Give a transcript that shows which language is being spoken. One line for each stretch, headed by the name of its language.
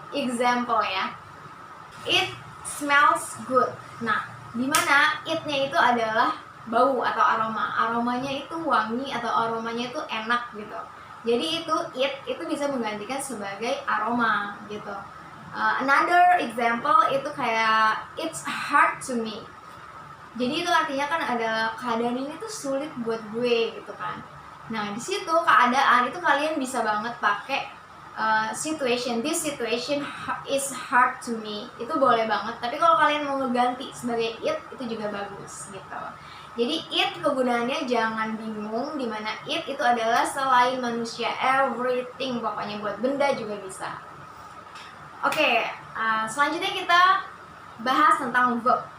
English: Example ya. It smells good.
Indonesian: Nah, dimana it-nya itu adalah bau atau aroma. Aromanya itu wangi atau aromanya itu enak gitu. Jadi it itu bisa menggantikan sebagai aroma gitu.
English: Another example
Indonesian: itu kayak
English: it's hard to me.
Indonesian: Jadi itu artinya kan ada keadaan ini tuh sulit buat gue gitu kan. Nah di situ keadaan itu kalian bisa banget pakai situation.
English: This situation is hard to me.
Indonesian: Itu boleh banget. Tapi kalau kalian mau ngeganti sebagai it itu juga bagus gitu. Jadi it kegunaannya jangan bingung, dimana it itu adalah selain manusia, everything, pokoknya buat benda juga bisa. Oke, selanjutnya kita bahas tentang verb.